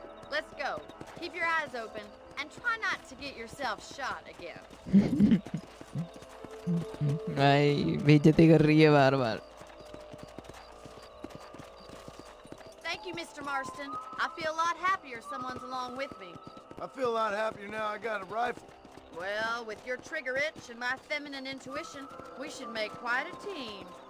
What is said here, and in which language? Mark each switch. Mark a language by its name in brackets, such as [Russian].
[English] Let's go. Keep your eyes open and try not to get yourself shot again. [Hindi] भाई बेइज्जती कर रही है बार-बार. [English] Thank you, Mr. Marston. I feel a lot happier someone's along with me. I feel a lot happier now I got a rifle. Well, with your trigger itch and my feminine intuition, we should make quite a team.